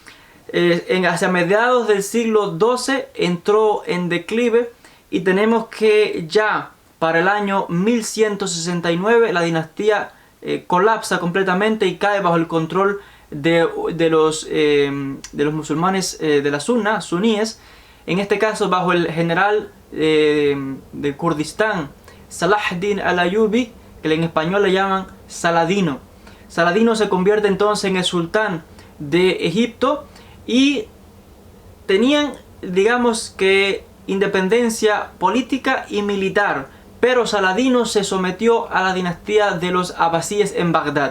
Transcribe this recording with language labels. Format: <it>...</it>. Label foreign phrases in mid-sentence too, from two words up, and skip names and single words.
<es>Hacia mediados del siglo XII entró en declive, y tenemos que ya para el año 1169 la dinastía colapsa completamente y cae bajo el control de los musulmanes de la suníes, en este caso bajo el general de Kurdistán, Salah ad-Din al-Ayyubi, que en español le llaman Saladino. Saladino se convierte entonces en el sultán de Egipto, y tenían, digamos que, independencia política y militar, pero Saladino se sometió a la dinastía de los abasíes en Bagdad.</es>